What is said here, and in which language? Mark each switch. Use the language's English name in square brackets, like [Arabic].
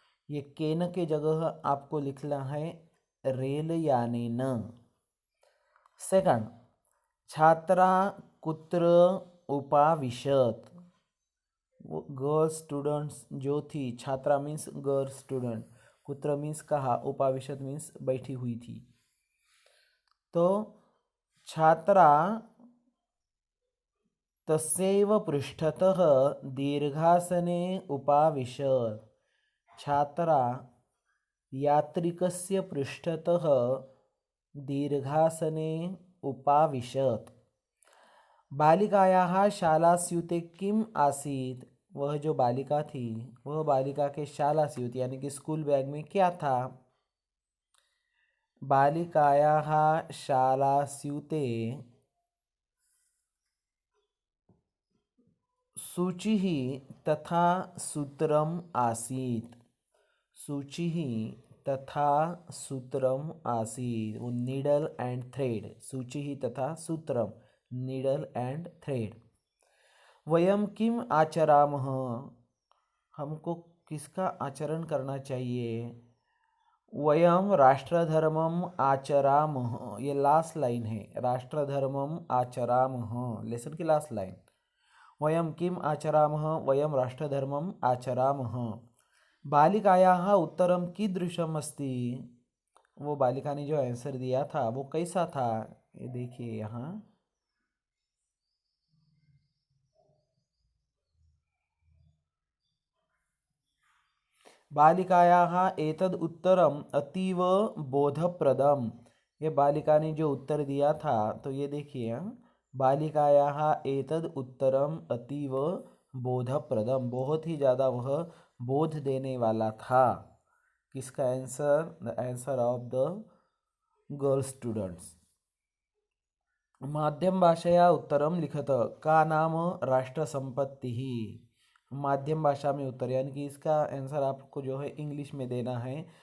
[Hindi] ये केन के जगह आपको लिखना है रेलयानेन. [Sanskrit] सेकंड, छात्रा कुत्र उपाविशत. [Hindi] वो [English] girl students [Hindi] जो थी. [English] छात्रा means girl student. कुत्र means कहाँ. [Hindi] उपाविशत मीन्स बैठी हुई थी. [Sanskrit] तो छात्रा तस्यैव पृष्ठतः दीर्घासने उपाविशत. छात्रा यात्रिकस्य पृष्ठतः दीर्घासने उपाविशत. बालिकायाः शालास्यूते किम आसीत्. [Hindi] वह जो बालिका थी वह बालिका के शालास्यूत यानी कि [English] school bag [Hindi] में क्या था. [Sanskrit] बालिकायाः शालास्यूते सूचिः तथा सूत्रम आसीत्. सूचिः तथा सूत्रम आसीत्. [English] Needle and thread. [Sanskrit] सूचिः तथा सूत्रम [English] Needle and thread. [Sanskrit] वयम किम आचरामः. [Hindi] हमको किसका आचरण करना चाहिए. [Sanskrit] वयम राष्ट्रधर्मम आचरामः. [Hindi] ये लास्ट लाइन है. [Sanskrit] राष्ट्रधर्मम आचरामः [English] lesson [Hindi] की लास्ट लाइन. [Sanskrit] वयम किम आचरामः. वयम राष्ट्रधर्मम आचरामः. बालिकायाः उत्तरम कीदृशम अस्ति. [Hindi] वो बालिका ने जो आंसर दिया था वो कैसा था. ये देखिए यहाँ. [Sanskrit] बालिकायाः एतद् उत्तरम अतीव बोधप्रदम. [Hindi] ये बालिका ने जो उत्तर दिया था तो ये देखिए. [Sanskrit] बालिकायाः एतद् उत्तरम अतीव बोधप्रदम. [Hindi] बहुत ही ज़्यादा वह बोध देने वाला था. [English] किसका answer. The answer of the girl students. [Sanskrit] माध्यम भाषया उत्तरम लिखत. का नाम राष्ट्र संपत्ति ही. [Hindi] माध्यम भाषा में उत्तर यानी कि इसका आंसर आपको जो है इंग्लिश में देना है.